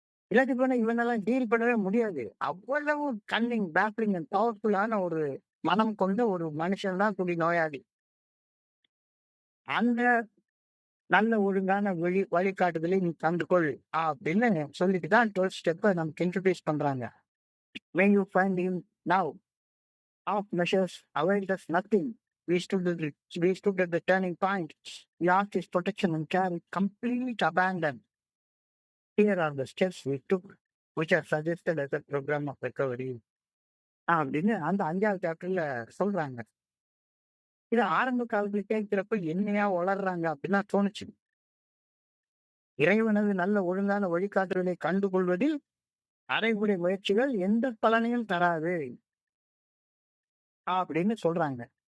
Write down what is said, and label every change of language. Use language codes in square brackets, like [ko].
[ta] இல்லாட்டி போனா இவனெல்லாம் டீல் பண்ணவே முடியாது. அவ்வளவு கன்னிங், பேஃப்லிங் அண்ட் பவர்ஃபுல்லான ஒரு மனம் கொண்ட ஒரு மனுஷன் தான் குடிநோயாளி. அந்த நல்ல ஒழுங்கான வழிகாட்டுதலை நீ கண்டுகொள் அப்படின்னு சொல்லிட்டு தான் 12 ஸ்டெப்ப நமக்கு இன்ட்ரோடியூஸ் பண்றாங்க. [en] When you find him now, half measures availed us nothing. We stood at the turning point. We asked his protection and care with complete abandon. Here are the steps we took, which are suggested as a program of recovery. [ta] அப்படின்னு அந்த 5வது சாப்டர்ல சொல்றாங்க. இது ஆரம்ப காலத்துல கேட்கிறப்ப என்னையா உளர்றாங்க அப்படின்னு தான் தோணுச்சு. இறைவனது நல்ல ஒழுங்கான வழிகாட்டுதலை கண்டுகொள்வதில் அரைகுறை முயற்சிகள் எந்த பலனையும் தராது அப்படின்னு சொல்றாங்க.